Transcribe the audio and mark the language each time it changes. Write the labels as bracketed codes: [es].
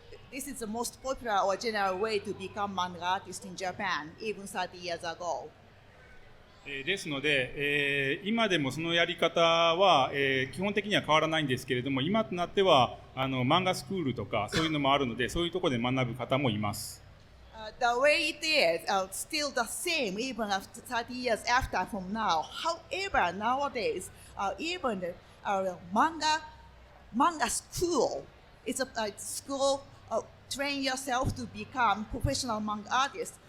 [en] This is the most popular or general way to become manga artist in Japan, even 30 years ago. [ja] ですので、今でもそのやり方は、基本的には変わらないんですけれども、今となっては漫画スクールとかそういうのもあるので、そういうところで学ぶ方もいます。 [en] The way it is, still the same even after 30 years after from now. However, nowadays, even the manga school, it's a school train yourself to become professional manga artist.